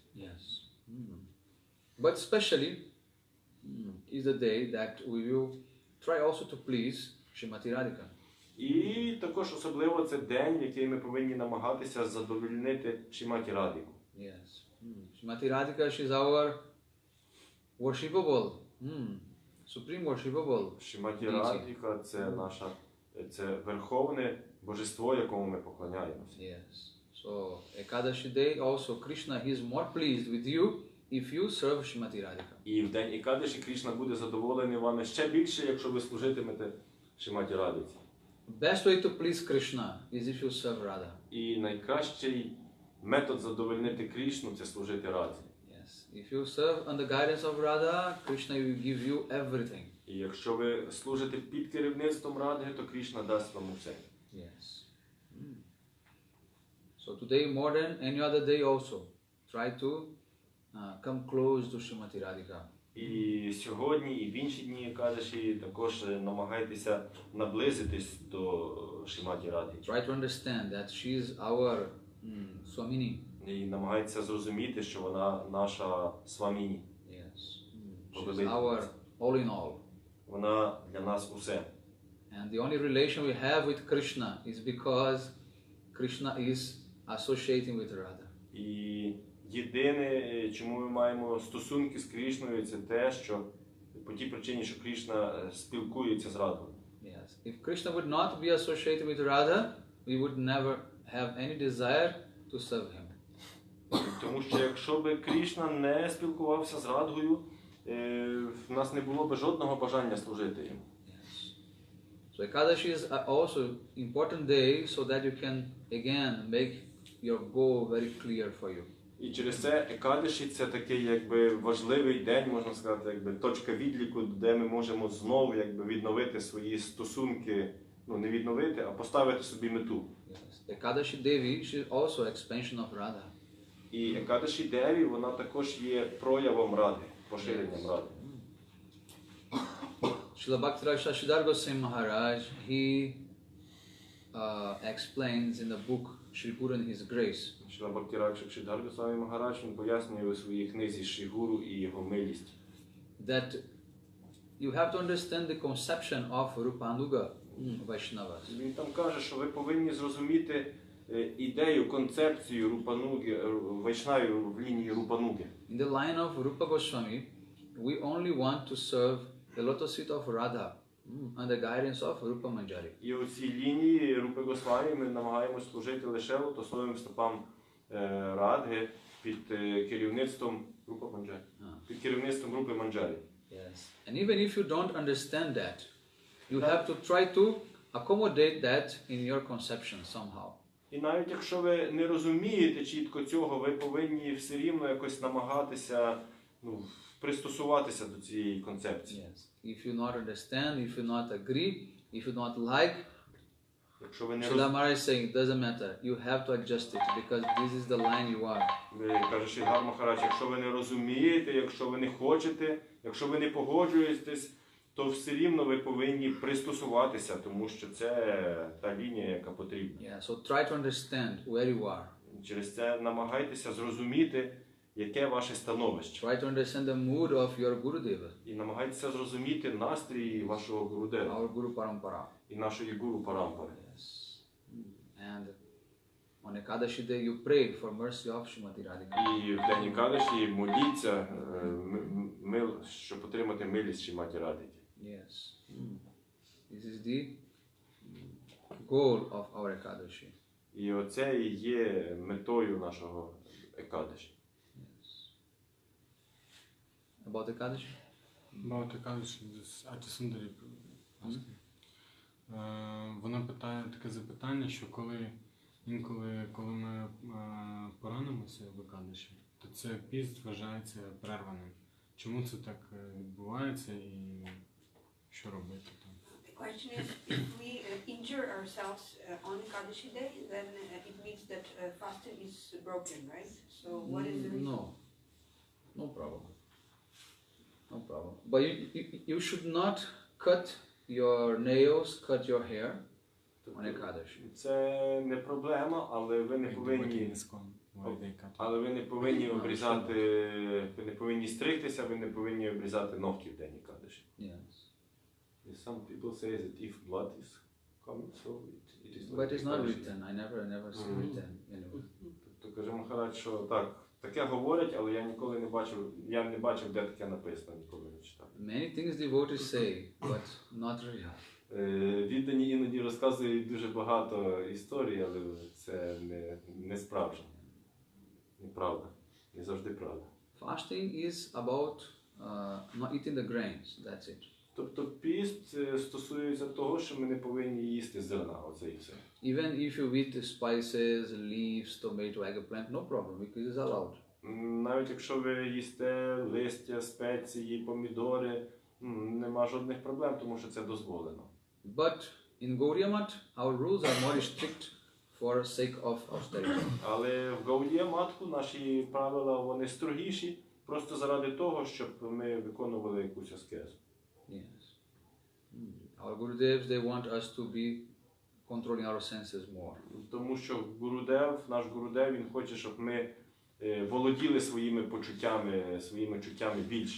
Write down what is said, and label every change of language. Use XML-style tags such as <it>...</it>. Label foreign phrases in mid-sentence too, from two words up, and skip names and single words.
<en>Yes. But especially is the day that we will try also to please Srimati Radhika.</en> <uk>І також особливо це день, в який ми повинні намагатися задовольнити Шриматі Радhiку.</uk> <en>Yes. Srimati Radhika, she is our worshipable, supreme worshipable.</en> <uk>Шриматі Радhika – це верховне божество, якому ми поклоняємося.</uk> <en>Yes. So Ekadashi day also Krishna, he is more pleased with you if you serve Srimati Radhika.</en> <uk>І в день Екадаші Кришна буде задоволений вами ще більше, якщо ви служитимете Шриматі Радhiці.</uk> <en>Best way to please Krishna is if you serve Radha.</en> <uk>І найкращий метод задовольнити Кришну – це служити Раді.</uk> <en>Yes. If you serve under guidance of Radha, Krishna will give you everything.</en> <uk>І якщо ви служите під керівництвом Радги, то Кришна дасть вам усе.</uk> <en>Yes. So today more than any other day also, try to come close to Srimati Radhika.</en> <uk>І сьогодні, і в інші дні Екадаші також намагайтеся наблизитись до Шриматі Радhi.</uk> <en>Try to understand that she is our Swamini.</en> <uk>І намагайтеся зрозуміти, що вона наша Сваміні.</uk> <en>Yes. She is our all in all.</en> <uk>Вона для нас усе.</uk> <en>And the only relation we have with Krishna is because Krishna is associating with Radha.</en> <uk>І єдине, чому ми маємо стосунки з Кришною, це те, що по тій причині, що Кришна спілкується з Радгою.</uk> <en>Yes. If Krishna would not be associated with Radha, we would never have any desire to serve him.</en> <uk>Тому що якщо би Кришна не спілкувався з Радгою, в нас не було б жодного бажання служити йому.</uk> <en>Yes. So Ekadashi is also important day so that you can again make your goal very clear for you.</en> <uk>І через це Екадаші це такий якби важливий день, можна сказати, якби точка відліку, де ми можемо знову якби відновити свої стосунки, ну не відновити, а поставити собі мету.</uk> <en>Yes. Ekadashi Devi, she is also expansion of Radha.</en> <uk>І Екадаші Деві, вона також є проявом Ради, поширенням Ради.</uk> <en>Srila Bhakti-Raj Shashidhar Goswami Maharaj, he explains in the book Shri Guru and His Grace.</en> <uk>Шрила Бхакти-Раг Шакшидхар Госвамі Магарадж, він пояснює у своїй книзі Шрі Гуру і його милість.</uk> <en>That you have to understand the conception of Rupanuga Vaishnavas.</en> <uk>Він там каже, що ви повинні зрозуміти ідею, концепцію Рупануги, Вайшнавів в лінії Рупануги.</uk> <en>In the line of Rupa Goswami, we only want to serve the lotus feet of Radha under guidance of Rupa Manjari.</en> <uk>І у цій лінії Рупи Госвамі ми намагаємось служити лише лотосовим стопам Радги під керівництвом Рупи Манджарі. Під керівництвом Рупи Манджарі.</uk> <en>Yes. And even if you don't understand that, you have to try to accommodate that in your conception somehow.</en> <uk>І навіть якщо ви не розумієте чітко цього, ви повинні все рівно якось намагатися пристосуватися до цієї концепції.</uk> <en>Yes. If you not understand, if you not agree, if you not like,</en> <uk>Якщо ви не</uk> <en>Srila Maharaj is saying, it doesn't matter. You have to adjust it because this is the line you are.</en> <uk>Каже Шридхар Махарадж, якщо ви не розумієте, якщо ви не хочете, якщо ви не погоджуєтесь, то все рівно ви повинні пристосуватися, тому що це та лінія, яка потрібна.</uk> <en>Yeah, so try to understand where you are.</en> <uk>Через це намагайтеся зрозуміти, яке ваше становище.</uk> <en>Try to understand the mood of your Gurudeva,</en> <uk>І намагайтеся зрозуміти настрій вашого Гурудева</uk> <en>our Guru Parampara.</en> <uk>і нашої Гуру Парампари.</uk> <en>Yes. And on Ekadashi day you pray for mercy of Srimati Radhika.</en> <uk>І в день Екадаші моліться, щоб отримати милість Шриматі Радхики.</uk> <en>Yes. This is the goal of our Ekadashi.</en> <uk>І оце і є метою нашого Екадаші.</uk> <en>Yes. About Ekadashi? About Ekadashi,</en> <uk>Ати Сундарі. Вона питає таке запитання, що коли ми поранимося в Екадаші, то це піст вважається перерваним. Чому це так відбувається і що робити там?</uk> <en>The question is, if we injure ourselves on Ekadashi day, then it means that fasting is broken, right? So what is the reason? No problem. No problem. But you should not cut your nails, cut your hair on Ekadashi.</en> <uk>Це не проблема, але ви не повинні обрізати, ви не повинні стригтися, ви не повинні обрізати ногті в день Екадаші.</uk> <en>Yes. Some people say that if blood is coming, so it is. But it's not written. I never see written anywhere.</en> <uk>Тобто каже Махарадж, що таке говорять, але я не бачив, де таке написано, ніколи не читав.</uk> <en>Many things devotees say, but not real.</en> <uk>Віддані іноді розказують дуже багато історій, але це не справжнє. Неправда. Не завжди правда.</uk> <en>Fasting is about not eating the grains. That's it.</en> <uk>Тобто піст стосується того, що ми не повинні їсти зерна, оце і все.</uk> <en>Even if you eat spices, leaves, tomato, eggplant, no problem, because it's allowed.</en> <uk>Навіть якщо ви їсте листя, спеції, помідори, нема жодних проблем, тому що це дозволено.</uk> <en>But in Gaudiya Math, our rules are more strict for sake of austerity.</en> <uk>Але в Гаудія Матху наші правила, вони строгіші, просто заради того, щоб ми виконували якусь аскезу.</uk> <en>Yes. Our Gurudevs, they want us to be controlling our senses more.</en> <uk>Тому що наш Гурудев, він хоче, щоб ми володіли своїми чуттями більше.</uk>